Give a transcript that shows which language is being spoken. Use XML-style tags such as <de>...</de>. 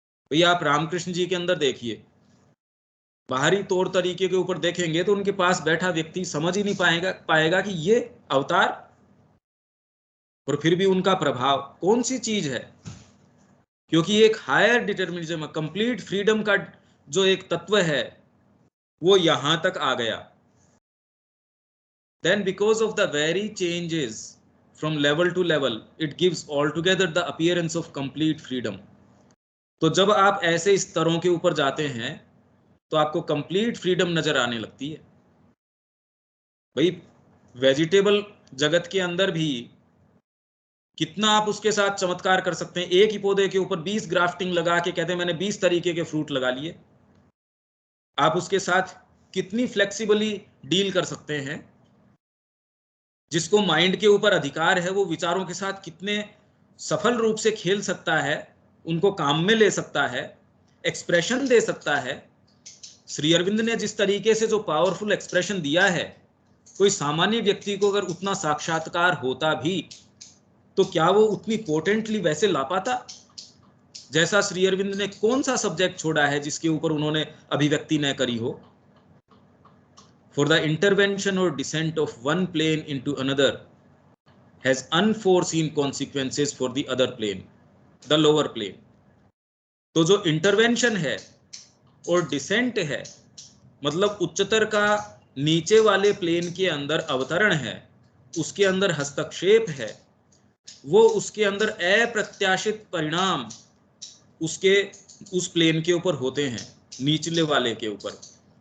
<hi>भैया आप रामकृष्ण जी के अंदर देखिए, बाहरी तौर तरीके के ऊपर देखेंगे तो उनके पास बैठा व्यक्ति समझ ही नहीं पाएगा कि ये अवतार, और फिर भी उनका प्रभाव कौन सी चीज है? क्योंकि एक</hi> <en>higher determinism, complete freedom</en> <hi>का जो एक तत्व है वो यहां तक आ गया।</hi> <en>Then because of the very changes from level to level, it gives altogether the appearance of complete freedom.</en> <hi>तो जब आप ऐसे स्तरों के ऊपर जाते हैं तो आपको</hi> <en>complete freedom</en> <hi>नजर आने लगती है। भाई वेजिटेबल जगत के अंदर भी कितना आप उसके साथ चमत्कार कर सकते हैं। एक ही पौधे के ऊपर 20 ग्राफ्टिंग लगा के कहते हैं मैंने 20 तरीके के फ्रूट लगा लिए। आप उसके साथ कितनी फ्लेक्सिबली डील कर सकते हैं। जिसको माइंड के ऊपर अधिकार है वो विचारों के साथ कितने सफल रूप से खेल सकता है, उनको काम में ले सकता है, एक्सप्रेशन दे सकता है। श्री अरविंद ने जिस तरीके से जो पावरफुल एक्सप्रेशन दिया है, कोई सामान्य व्यक्ति को अगर उतना साक्षात्कार होता भी तो क्या वो उतनी पोटेंटली वैसे ला पाता? जैसा श्री अरविंद ने कौन सा सब्जेक्ट छोड़ा है जिसके ऊपर उन्होंने अभिव्यक्ति न करी हो?</hi> <en>For the intervention or descent of one plane into another has unforeseen consequences for the other plane, the lower plane.</en> <hi>तो जो इंटरवेंशन है और डिसेंट है, मतलब उच्चतर का नीचे वाले प्लेन के अंदर अवतरण है, उसके अंदर हस्तक्षेप है, वो उसके अंदर अप्रत्याशित परिणाम उसके उस प्लेन के ऊपर होते हैं, निचले वाले के ऊपर।</hi>